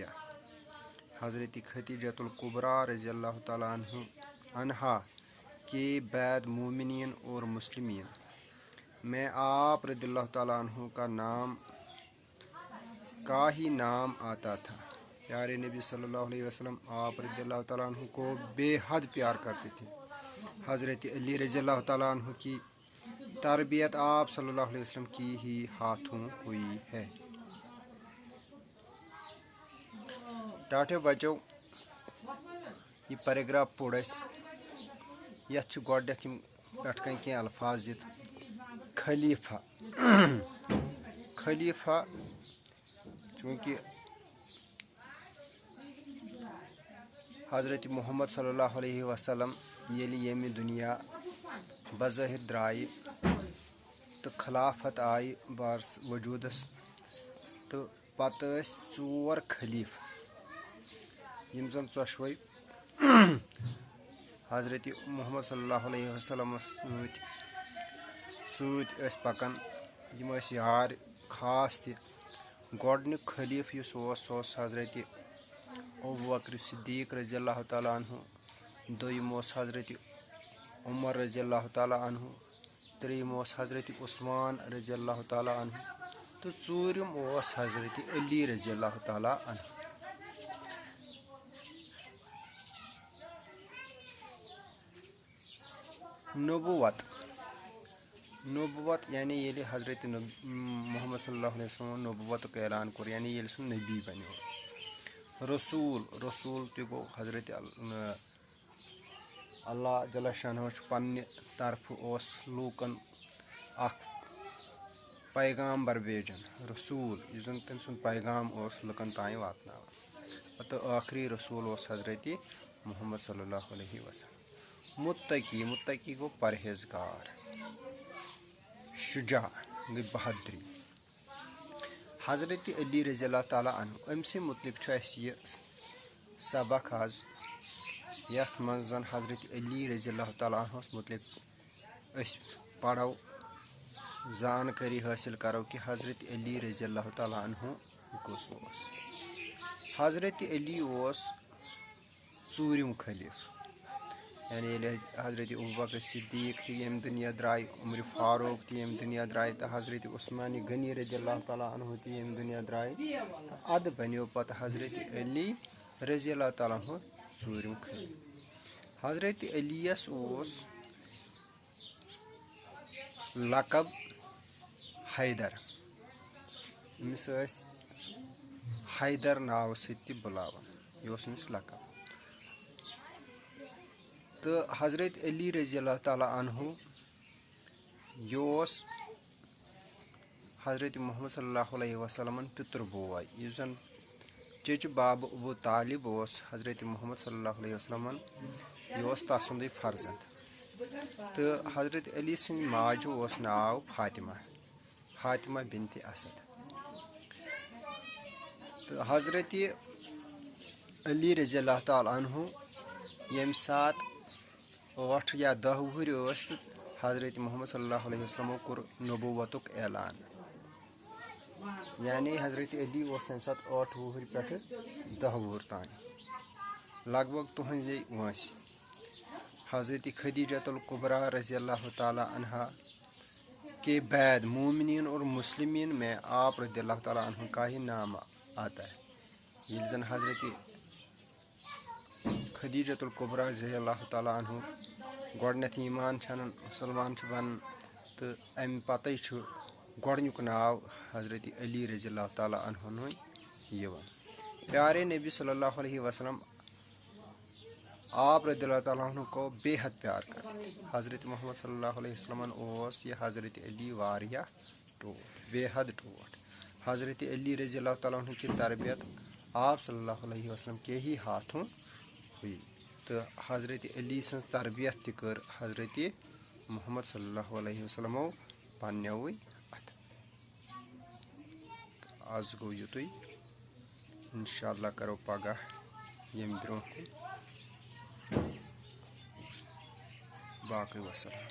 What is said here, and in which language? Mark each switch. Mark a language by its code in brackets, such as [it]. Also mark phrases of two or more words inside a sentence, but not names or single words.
[ur] حضرت خدیجۃ الکبریٰ رضی اللہ تعالیٰ عنہا کے بعد مومنین اور مسلمین میں آپ رضی اللہ تعالیٰ عنہ کا ہی نام آتا تھا۔ پیارے نبی صلی اللہ علیہ وسلم آپ رضی اللہ تعالیٰ عنہ کو بے حد پیار کرتے تھے۔ حضرت علی رضی اللہ تعالیٰ عنہ کی تربیت آپ صلی اللہ علیہ وسلم کی ہی ہاتھوں ہوئی ہے۔ [ks] ٹاٹھے بچو، یہ پیراگراف پوڑ یتھ گۄڈنیتھ پٮ۪ٹھ کَنۍ کینٛہہ الفاظ دِتھ: خلیفہ۔ خلیفہ چونکہ حضرت محمد صلی اللہ علیہ وسلم ییٚلہِ ییٚمہِ دُنیا بظٲہِر درٛایہِ تہٕ خلافت آیہِ وجوٗدس، تہٕ پتہٕ ٲسۍ 4 خلیفہٕ یِم زن ژۄشوَے حضرت محمد صلی اللہ علیہ وسلمس سۭتۍ ٲسۍ پکان۔ یِم ٲسۍ یار خاص تہِ۔ گۄڈنیُک خلیفہٕ یُس اوس سُہ اوس حضرت ابوبکر صدیق رضی اللہ تعالیٰ عنہ، دوٚیِم اوس حضرت عمر رضی اللہ تعالیٰ عنہ، ترٛیٚیِم اوس حضرت عثمان رضی اللہ تعالیٰ عنہ تہٕ ژوٗرِم اوس حضرت علی رضی اللہ تعالیٰ عنہ۔ نبوت یعنی ییٚلہِ حضرت محمد صلی اللہ علیہ وسلم نبوتُک اعلان کوٚر، یعنی ییٚلہِ سُہ نبی بنیو۔ رسول تہِ گوٚو حضرت اللہ جل شانہ چھُ پننہِ طرفہٕ اوس لوٗکن اکھ پیغامبر بھیجان، رسول یُس زن تٔمۍ سُنٛد پیغام اوس لُکن تانۍ واتناوان۔ تہٕ ٲخری رسول اوس حضرت محمد صلی اللہ علیہ وسلم۔ متقی گوٚو پرہیزگار۔ شجاع گٔے بہادری۔ حضرت علی رضی اللہ تعالیٰ عنہ أمۍ سٕے متعلق چھُ اَسہِ یہِ سبق آز، یتھ منٛز زن حضرت علی رضی اللہ تعالیٰ عنہس متعلق أسۍ پرو، زانکٲری حٲصِل کرو کہ حضرت علی رضی اللہ تعالیٰ عنہ کُس اوس۔ حضرت علی اوس 4م خلیفہٕ، یعنی ییٚلہِ حضرت ابوبکر صدیق تہِ ییٚمہِ دُنیا درٛاے، عمر فاروق تہِ ییٚمہِ دُنیا درٛاے تہٕ حضرت عثمان غنی رضی اللہ تعالیٰ عنہ تہِ ییٚمہِ دُنیا درٛاے، تہٕ ادٕ بنیو پتہٕ حضرت علی رضی اللہ تعالیٰ عنہ 4م خلیفہٕ۔ حضرت علی یس اوس لقب حیدر، أمِس ٲسۍ حیدر ناوٕ سۭتۍ تہِ بُلاوان، یہِ اوس أمِس لقب۔ تہٕ حضرت علی رضی اللہ تعالیٰ عنہ یہِ اوس حضرت محمد صلی اللہ علیہ وسلمن پِتُر بوے، یُس زن چچ باب ابو طالب حضرت محمد صلی اللہ علیہ وسلم یہ تسند فرزند تو حضرت علی سند ماجہ ناو فاطمہ بنت اسد تو حضرت علی رضی اللہ تعالیٰ عنہ یم سات 8 یا 10 وہر تو حضرت محمد صلی اللہ علیہ وسلم کور نبوتک اعلان یعنی حضرت علی تمہ سات 8 وہر پہ 10 وہر تان لگ بھگ تہذی وانس حضرت خدیجۃ القبریٰ رضی اللہ تعالیٰ عنہا [ur] کے بعد مومنین اور مسلمین میں آپ رضی اللہ تعالیٰ عنہ کا ہی نام آتا ہے [ks] یہ زن حضرت خدیجۃ القبریٰ رضی اللہ تعالیٰ عنہ گۄڈنیتھ ایمان چھنن مسلمان بنان تو امہ پتہ گۄڈنیُک ناو حضرت علی رضی اللہ تعالیٰ عنہ [ur] پیارے نبی [ks] صلی اللہ علیہ وسلم [ur] آپ رضی اللہ تعالیٰ عنہ کو بے حد پیار کرتے حضرت محمد صلی اللہ علیہ وسلم [ks] یہ [ur] حضرت علی واریاہ ٹوٹ بے حد ٹوٹ حضرت علی رضی اللہ تعالیٰ عنہ کی تربیت آپ صلی اللہ علیہ وسلم کے ہی ہاتھوں ہوئی [ks] تو حضرت علی سن تربیت تہ کر حضرت محمد صلی اللہ علیہ وسلم پنو ات آز گو یتوی انشاءاللہ کرو پگہ یم برو باقی وسلام.